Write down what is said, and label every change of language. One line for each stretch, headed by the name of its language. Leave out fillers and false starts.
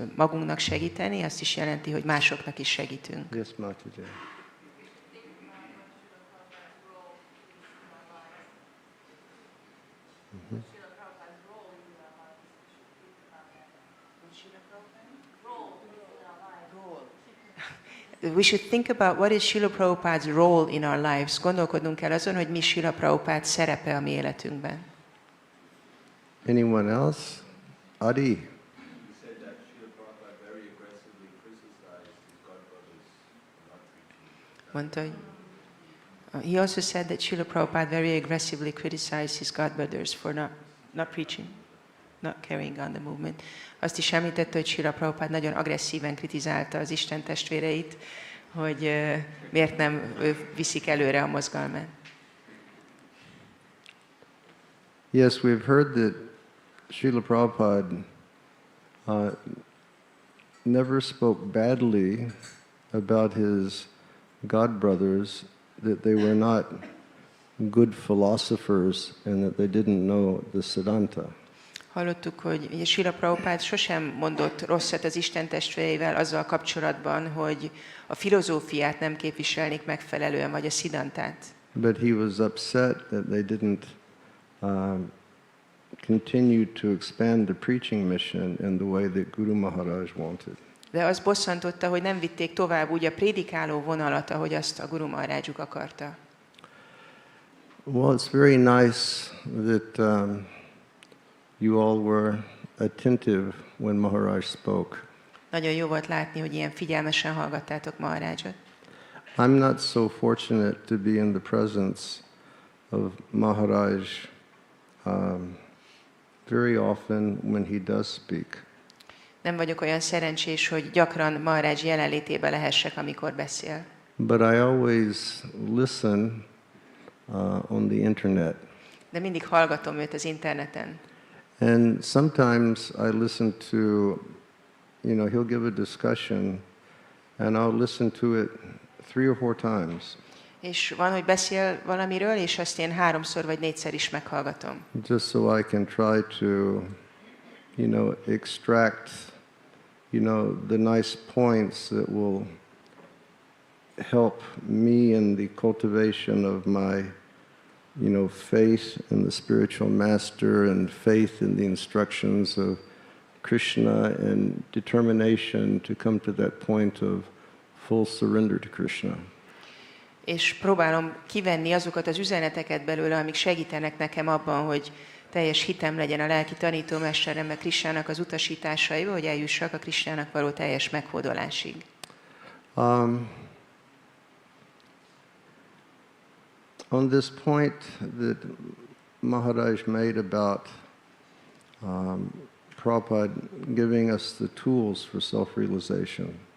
Hungarian: Magunknak segíteni, azt is jelenti, hogy másoknak is segítünk.
English: Yes, Mataji. Mm-hmm. We should think about what is Srila Prabhupada's role in our lives.
Hungarian: Gondolkodnunk kell azon, hogy mi Srila Prabhupada szerepe a mi életünkben.
English: Anyone else? Adi?
Hungarian: Mondta, hogy
English: he also said that Srila Prabhupada very aggressively criticized his godbrothers for not preaching, not carrying on the movement.
Hungarian: Azt is említette, hogy Srila Prabhupada nagyon agresszíven kritizálta az Isten testvéreit, hogy miért nem viszik előre a mozgalmát.
English: Yes, we've heard that Srila Prabhupada never spoke badly about his godbrothers, that they were not good philosophers and that they didn't know the Siddhanta.
Hungarian: Hallottuk, hogy Srila Prabhupada sosem mondott rosszat az Isten testvéreivel azzal kapcsolatban, hogy a filozófiát nem képviselnék megfelelően, vagy a Siddhantát.
English: But he was upset that they didn't continue to expand the preaching mission in the way that Guru Maharaj wanted.
Hungarian: De az bosszantotta, hogy nem vitték tovább úgy a prédikáló vonalat, ahogy azt a Guru Maharajjuk akarta.
English: Well, it's very nice that you all were attentive when Maharaj spoke.
Hungarian: Nagyon jó volt látni, hogy ilyen figyelmesen hallgattátok Maharajot.
English: I'm not so fortunate to be in the presence of Maharaj very often when he does speak.
Hungarian: Nem vagyok olyan szerencsés, hogy gyakran Maharaj jelenlétébe lehessek, amikor beszél.
English: But I always listen on the internet.
Hungarian: De mindig hallgatom őt az interneten.
English: And sometimes I listen to, he'll give a discussion and I'll listen to it 3 or 4 times.
Hungarian: És van, hogy beszél valamiről, és azt én 3-szor vagy 4-szer is meghallgatom.
English: Just so I can try to, extract, the nice points that will help me in the cultivation of my faith in the spiritual master and faith in the instructions of Krishna and determination to come to that point of full surrender to Krishna.
Hungarian: És próbálom kivenni azokat az üzeneteket belőle, amik segítenek nekem abban, hogy teljes hitem legyen a lelki tanítómesterembe Krisnának az utasításaiba, hogy eljussak a Krisnának való teljes meghódolásig.
English: On this point that Maharaj made about Prabhupada giving us the tools for self-realization,